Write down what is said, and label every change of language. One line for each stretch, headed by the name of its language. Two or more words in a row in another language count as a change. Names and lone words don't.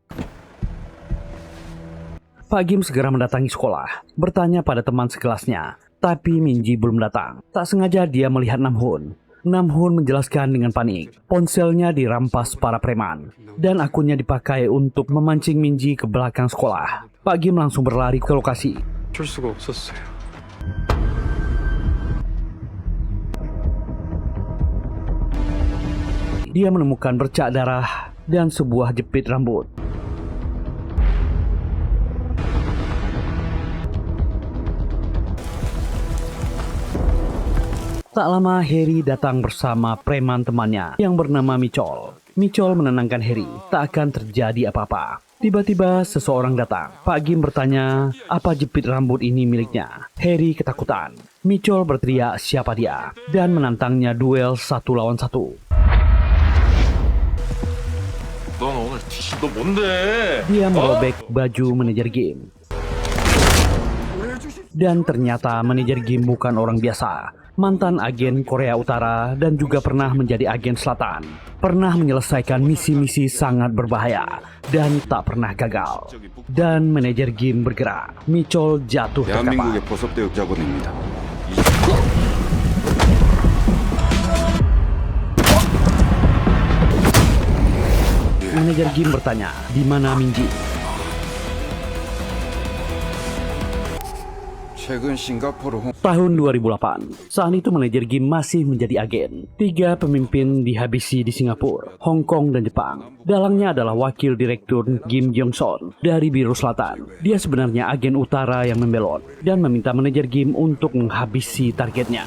Indonesian: Pak Kim segera mendatangi sekolah, bertanya pada teman sekelasnya, tapi Minji belum datang. Tak sengaja dia melihat Namhoon. Namhoon menjelaskan dengan panik. Ponselnya dirampas para preman dan akunnya dipakai untuk memancing Minji ke belakang sekolah. Pak Kim langsung berlari ke lokasi.
Korean: 줄 수가 없었어요.
Indonesian: Dia menemukan bercak darah dan sebuah jepit rambut. Tak lama Harry datang bersama preman temannya yang bernama Michol. Michol menenangkan Harry, tak akan terjadi apa-apa. Tiba-tiba seseorang datang. Pak Kim bertanya, apa jepit rambut ini miliknya? Harry ketakutan. Michol berteriak siapa dia dan menantangnya duel 1 lawan 1.
Korean: 넌 오늘 너 뭔데?
Indonesian: Dia merobek baju manajer game. Dan ternyata manajer game bukan orang biasa. Mantan agen Korea Utara dan juga pernah menjadi agen Selatan. Pernah menyelesaikan misi-misi sangat berbahaya dan tak pernah gagal. Dan manajer game bergerak. Michol jatuh terkapar.
Korean: 대한민국의 보석대역 작원입니다.
Indonesian: Manajer game bertanya, di mana Minji?
Korean: 최근 싱가포르
Indonesian: Tahun 2008, saat itu manajer game masih menjadi agen. 3 pemimpin dihabisi di Singapura, Hong Kong, dan Jepang. Dalangnya adalah wakil direktur Kim Jong-son dari Biro Selatan. Dia sebenarnya agen utara yang membelot dan meminta manajer game untuk menghabisi targetnya.